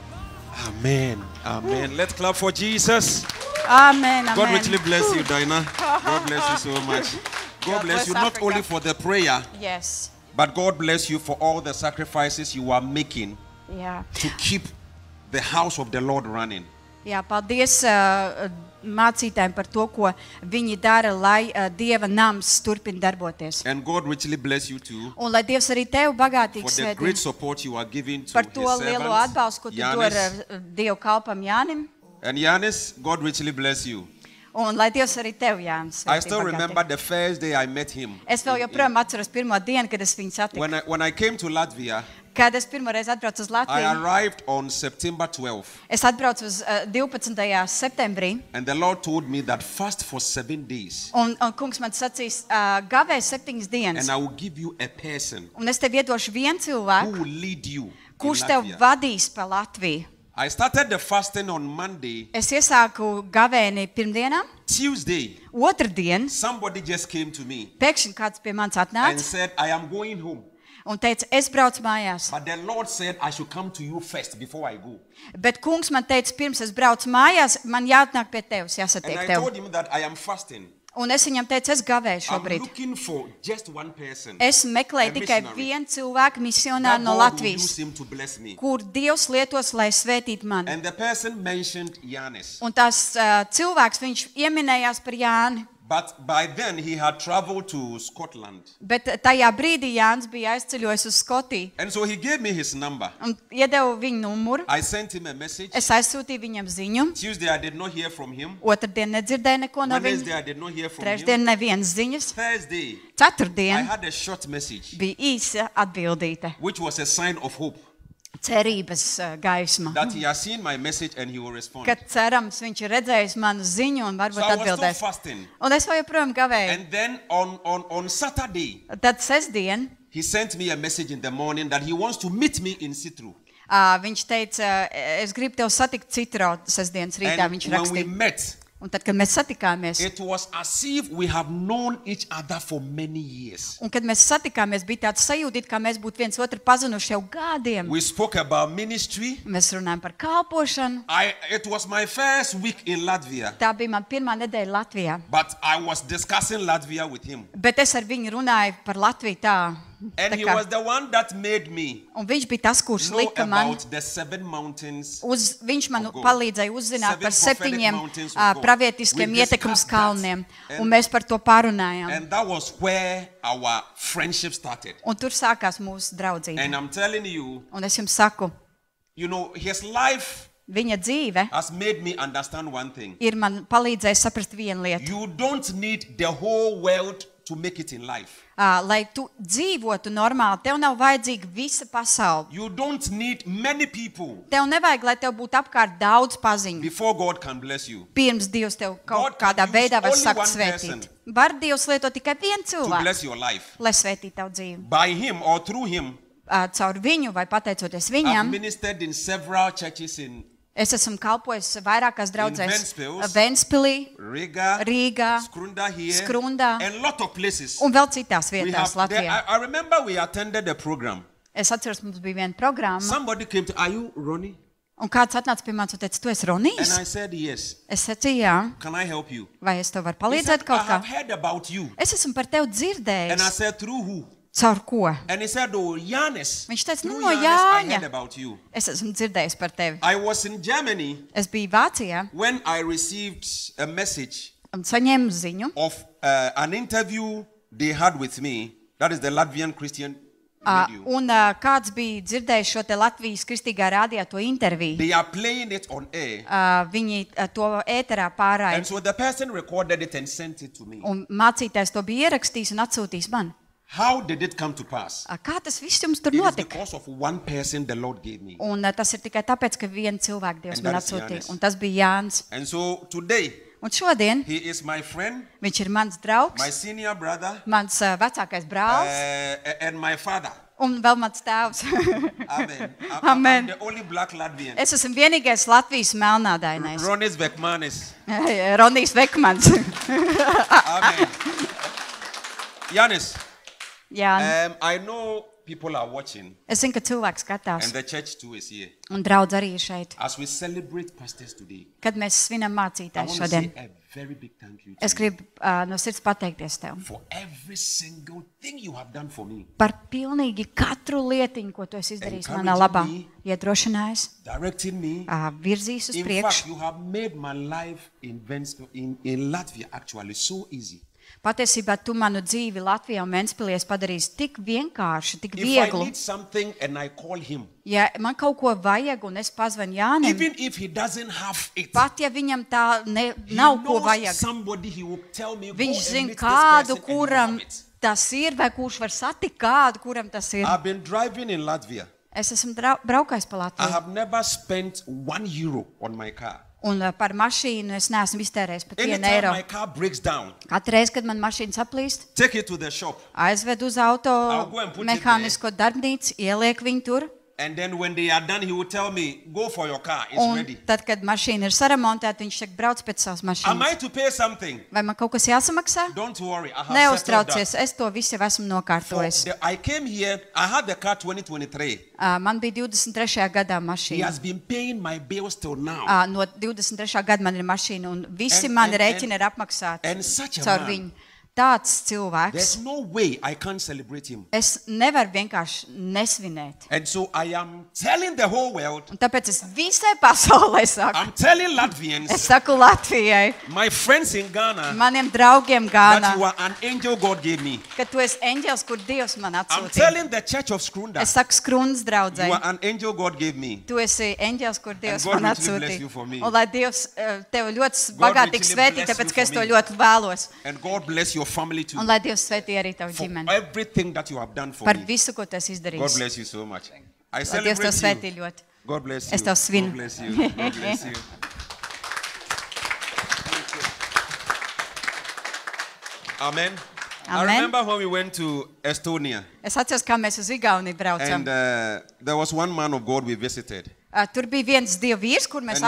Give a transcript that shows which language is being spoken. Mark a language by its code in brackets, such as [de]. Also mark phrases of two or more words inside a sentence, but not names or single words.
[en] Amen. Amen. Let's clap for Jesus. Amen. Amen. God richly bless you, Dinah. God bless you so much. God bless you, not only for the prayer, yes, but God bless you for all the sacrifices you are making to keep the house of the Lord running. [lv] Jā, paldies mācītājiem par to, ko viņi dara, lai Dieva nams turpina darboties. [en] And God richly bless you too. [lv] Un lai Dievs arī tevi bagātīgi [en] for the great [lv] svētī [en] support you are giving to [lv] par [en] his to [lv] lielo [en] servant, [lv] atbalstu, ko tu dod [en] Yanis. [lv] Dievu kalpam Jānim. [en] And Yanis, God richly bless you. [lv] Un lai Dievs arī tevi, Jānis, [en] I [lv] svētī [en] still remember [lv] bagātīgi. [en] the first day I met him. [lv] Es vēl joprojām atceros pirmo dienu, kad es viņu satiku. [en] When I came to Latvia, [lv] Kad es pirmoreiz atbraucu uz [en] I [lv] Latviju, [en] arrived on September 12th. [lv] es atbraucu uz 12. septembrī, [en] And the Lord told me that fast for 7 days. [lv] un kungs man sacīs, gavēj 7 dienas, [en] And I will give you a person [lv] un es tev iedošu vienu [en] who [lv] cilvēku, [en] will lead you in [lv] kurš tev [en] Latvia. [lv] vadīs pa Latviju. [en] I started the fasting on Monday. [lv] Es iesāku gavēni pirmdienā, [en] Tuesday, [lv] otrdien, [en] somebody just came to me [lv] pēkšņi kāds pie manis [en] and [lv] atnāca [en] said, I am going home. [lv] un teica, es braucu mājās. [en] But the Lord said, I should come to you first before I go. [lv] Bet kungs man teica, pirms es braucu mājās, man jāatnāk pie tevis, [en] And [lv] jāsatiek [en] I [lv] tev. [en] told him that I am fasting. [lv] Un es viņam teicu, es gavēju [en] I'm [lv] šobrīd. [en] looking for just one person. [lv] Es meklēju [en] A [lv] tikai [en] missionary. [lv] vienu cilvēku, misionāru [en] That [lv] no [en] God will [lv] Latvijas, [en] use him to bless me. [lv] kur Dievs lietos, lai svētītu mani. [en] And the person mentioned Yanis. [lv] Un tās cilvēks, viņš ieminējās par Jāni. [en] But by then he had traveled to Scotland. [lv] Bet tajā brīdī Jānis bija aizceļojis uz Skotiju [en] And so he gave me his number. [lv] un iedeva viņu numuru. [en] I sent him a message. [lv] Es aizsūtīju viņam ziņu. [en] Tuesday I did not hear from him. [lv] Otrdien nedzirdēju neko no [en] Wednesday [lv] viņa. [en] I did not hear from [lv] Trešdien [en] him. [lv] nevienas ziņas. [en] Thursday I [lv] Ceturtdien [en] had a short message [lv] bija īsa atbildīte. [en] which was a sign of hope [lv] Cerības gaisma. [en] that he has seen my message and he will respond. [lv] Kad cerams viņš ir redzējis manu ziņu un [en] So [lv] varbūt [en] I was still [lv] atbildēs. [en] fasting. [lv] Un es vēl joprojām gavēju. [en] And then on Saturday [lv] Tad sestdien [en] he sent me a message in the morning that he wants to meet me in Citru. [lv] viņš teica, es gribu tev satikt Citro sestdienas rītā, [en] And [lv] viņš [en] when we [lv] rakstīja. [en] met, [lv] Un tad, kad mēs satikāmies, [en] it was as if we have known each other for many years. [lv] un kad mēs satikāmies, bija tāds sajūta, kā mēs būtu viens otru pazinuši jau gadiem. [en] We spoke about ministry. [lv] Mēs runājam par kalpošanu. [en] It was my first week in Latvia, [lv] Tā bija man pirmā nedēļa Latvijā. [en] but I was discussing Latvia with him. [lv] Bet es ar viņu runāju par Latviju tā [en] And he was the one that made me [lv] Un viņš bija tas, kurš [en] know [lv] lika man, [en] about the 7 mountains. [lv] viņš man [en] of God. [lv] palīdzēja uzzināt 7 par [en] prophetic [lv] 7 [en] mountains of God. [lv] pravietiskiem [en] We [lv] ietekmes [en] discussed [lv] kalniem, [en] that. [lv] un mēs par to parunājām. [en] And that was where our friendship started. [lv] Un tur sākās mūsu draudzība. [en] And I'm telling you, [lv] Un es jums saku, [en] you know, his life [lv] viņa dzīve [en] has made me understand one thing. [lv] ir man palīdzējis saprast vienu lietu. [en] You don't need the whole world to make it in life. [lv] Lai tu dzīvotu normāli, tev nav vajadzīga visa pasaule. [en] You don't need many people [lv] Tev nevajag, lai tev būtu apkārt daudz paziņu. [en] before God can bless you. [lv] Pirms Dievs tev [en] God [lv] kaut [en] can [lv] kādā [en] use [lv] veidā var [en] only [lv] sakt [en] one [lv] svētīt. [en] person. [lv] Var Dievs lietot tikai vienu [en] To [lv] cilvēku, [en] bless your life. [lv] lai svētītu tavu dzīvi. [en] By him or through him, [lv] Caur viņu vai pateicoties [en] I've [lv] viņam, [en] ministered in several churches in [lv] es esmu kalpojis vairākās draudzēs [en] Ventspils, [lv] Ventspilī, [en] Riga, [lv] Rīgā, [en] Skrunda here, [lv] Skrundā [en] and a lot of places. [lv] un vēl citās [en] We [lv] vietās [en] have, there, [lv] Latvijā. [en] I remember we attended the program. [lv] Es atceros, mums bija viena programma, [en] Somebody came to, are you Ronnie? [lv] un kāds atnāca pie manis un teica, tu esi [en] And [lv] Ronijs? [en] I said, yes. [lv] Es teicu, jā, [en] Can I help you? [lv] vai es tev varu [en] He [lv] palīdzēt [en] said, I [lv] kaut kā? [en] have heard about you. [lv] Es esmu par tevi [en] And I [lv] dzirdējis. [en] said, through who? [lv] Caur ko? [en] And he said, oh, Yanis. [lv] Viņš teica, nu, [en] Through [lv] no [en] Yanis, I [lv] Jāņa. [en] heard about you. [lv] Es esmu dzirdējis par tevi. [en] I was in Germany [lv] Es biju Vācijā [en] when I received a message [lv] un saņēmu ziņu, [en] of an interview they had with me. That is the Latvian Christian radio. [lv] un kāds bija dzirdējis šo te Latvijas kristīgā rādījā to interviju. [en] They are playing it on air. [lv] Viņi to ēterā pārāja, [en] And so the person recorded it and sent it to me. [lv] un mācītājs to bija ierakstījis un atsūtījis man. [en] How did it come to pass? [lv] Kā tas viss jums tur [en] It is [lv] notika? [en] because of one person the Lord gave me. [lv] Un tas ir tikai tāpēc, ka vienu cilvēku Dievs [en] And [lv] man [en] that is [lv] atsūtīja, [en] Jānis. [lv] un tas bija Jānis. [en] And so today, [lv] Un šodien [en] he is my friend, [lv] viņš ir mans [en] my [lv] draugs, [en] senior brother, [lv] mans vecākais brālis [en] and my father. [lv] un vēl mans tēvs. [en] Amen. [lv] Amen. [en] I'm the only black Latvian. [lv] Es esmu vienīgais Latvijas melnādainais. [en] Ronis Vekmanis. [lv] Ronijs Vekmans. [en] Amen. Yanis, [lv] Jā, [en] I know people are watching, [lv] es zinu, ka cilvēks skatās, [en] and the church too is here. [lv] un draudz arī ir šeit. [en] As we celebrate pastors today, [lv] Kad mēs svinam [en] I [lv] mācītājs [en] want to [lv] šodien, [en] say a very big thank you to [lv] es [en] you [lv] gribu no sirds pateikties tev [en] for every single thing you have done for me. [lv] par pilnīgi katru lietiņu, ko tu esi izdarījis manā [en] Encouraging [lv] labā. [en] me. [lv] Iedrošinājis, [en] Directing me. [lv] virzījis uz [en] In [lv] priekšu. [en] fact, you have made my life in Latvia actually so easy. [lv] Patiesībā tu manu dzīvi Latvijā un Ventspilī esi padarījis tik vienkārši, tik [en] If I [lv] vieglu. [en] need something and I call him, [lv] Ja man kaut ko vajag un es pazvanu Jānim, [en] even if he doesn't have it, [lv] pat ja viņam tā [en] he [lv] nav ko [en] knows [lv] vajag, [en] somebody he will tell me, go [lv] viņš [en] and [lv] zina [en] meet this [lv] kādu, [en] person and you [lv] kuram [en] have it. [lv] tas ir, vai kurš var satikt kādu, kuram tas ir. [en] I've been driving in Latvia. [lv] Es esmu braukājis pa [en] I [lv] Latviju. [en] have never spent €1 on my car. [lv] Un par mašīnu es neesmu iztērējis pat 1 [en] Anytime [lv] eiro. [en] my car breaks down, [lv] Katru reizi, kad man mašīna saplīst, [en] take it to the shop. [lv] aizved uz auto [en] I'll go and put it [lv] mehānisko darbnīcu, ieliek viņu tur. [en] And then when they are done, he will tell me, go for your car, it's [lv] Un [en] ready. [lv] tad, kad mašīna ir saremontēta, viņš saka, brauc pēc savas [en] Am I [lv] mašīnas. [en] to pay something? [lv] Vai man kaut kas jāsamaksā? [en] Don't worry, I have settled [lv] Neuztraucies, [en] that. [lv] es to visu jau esmu nokārtojis. [en] I came here, I had the car 2023. [lv] Man bija 23. gadā [en] He [lv] mašīna. [en] has been paying my bills till now. [lv] No 23. gada man ir mašīna, un visi [en] And- [lv] mani [en] and- [lv] rēķini ir apmaksāti [en] and such a [lv] caur [en] man. [lv] viņu. Tāds cilvēks. [en] There's no way I can't celebrate him. [lv] Es nevaru vienkārši nesvinēt. [en] And so I am telling the whole world, [lv] Un tāpēc es visai pasaulē saku. [en] I'm telling [lv] Es [en] Latvians, [lv] saku Latvijai, [en] my friends in Ghana, [lv] maniem draugiem [en] that [lv] Gānā, [en] you are an angel God gave me. [lv] ka tu esi eņģelis, kur Dievs man [en] I'm [lv] atsūtīja. [en] telling the church of Skrunda, [lv] Es saku Skrundas [en] you [lv] draudzei. [en] are an angel God gave me. [lv] Tu esi eņģelis, kur Dievs [en] God [lv] man [en] richly bless you for [lv] atsūtīja. [en] me. [lv] Un lai Dievs tev ļoti [en] God [lv] bagātīgi [en] richly [lv] svētī, [en] bless [lv] tāpēc [en] you [lv] ka es [en] for [lv] to [en] me. [lv] ļoti vēlos. [en] And God bless your family too. [lv] Un lai Dievs svētī arī tavu [en] For [lv] ģimeni. [en] everything that you have done for [lv] Par [en] me. [lv] visu, ko tu esi [en] God [lv] izdarījis. [en] bless you so much. I [lv] Lai Dievs tev [en] celebrate [lv] svētī [en] you. [lv] ļoti. [en] God bless you. [lv] Es tev svinu. [en] God bless you. God bless you. Amen. I [lv] Amen. [en] remember when we went to Estonia, [lv] Es atceros, kā mēs uz Igauniju braucam. [en] and there was one man of God we visited. [lv] Tur bija viens Dieva vīrs, kur mēs